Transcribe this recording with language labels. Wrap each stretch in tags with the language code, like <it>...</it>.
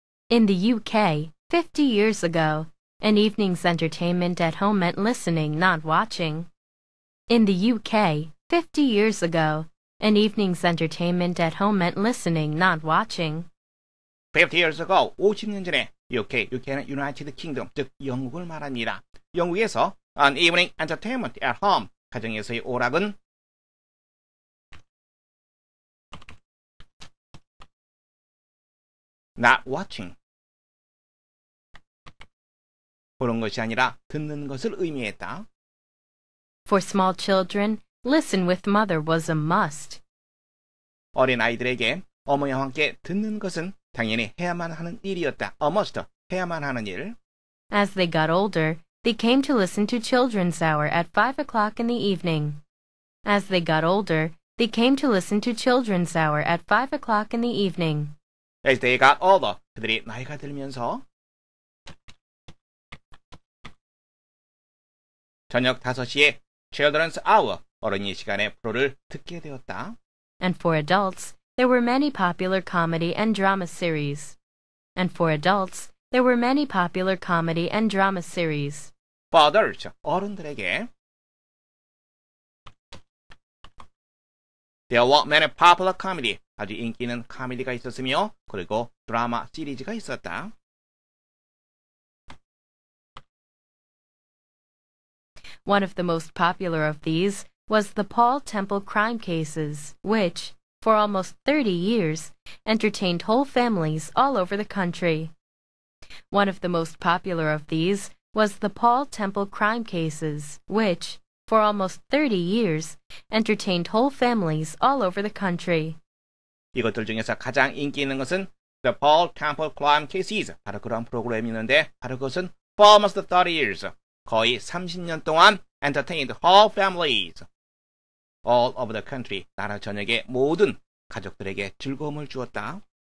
<en>In the UK, 50 years ago, an evening's entertainment at home meant listening, not watching. In the UK, 50 years ago, an evening's entertainment at home meant listening, not watching. 50 years ago,</en> <ko>50년 전에 UK는 United Kingdom, 즉 영국을 말합니다. 영국에서</ko> <en>an evening entertainment at home,</en> <ko>가정에서의 오락은</ko> <en>not watching,</en> <ko>보는 것이 아니라 듣는 것을 의미했다.</ko> <en>For small children, listen with mother was a must.</en> <ko>어린 아이들에게 어머니와 함께 듣는 것은 당연히 해야만 하는 일이었다. A must, 해야만 하는 일.</ko> <en>As they got older, they came to listen to children's hour at 5 o'clock in the evening. As they got older, they came to listen to children's hour at 5 o'clock in the evening. As they got older,</en> <ko>그들이 나이가 들면서 저녁 5시에 Children's Hour, 어린이 시간의 프로를 듣게 되었다.</ko> <en>And for adults, there were many popular comedy and drama series. And for adults, there were many popular comedy and drama series. For adults,</en> <ko>어른들에게</ko> <en>There were many popular comedy,</en> <ko>아주 인기 있는 코미디가 있었으며 그리고 드라마 시리즈가 있었다.</ko> <en>One of the most popular of these was the Paul Temple crime cases, which, for almost 30 years, entertained whole families all over the country. One of the most popular of these was the Paul Temple crime cases, which, for almost 30 years, entertained whole families all over the country.</en> <ko>이것들 중에서 가장 인기 있는 것은 The Paul Temple Crime Cases, 바로 그런 프로그램이 있는데 바로 그것은</ko> <en>for almost 30 years,</en> <ko>거의 30년 동안</ko> <en>entertained whole families all over the country,</en> <ko>나라 전역의 모든 가족들에게 즐거움을 주었다.</ko>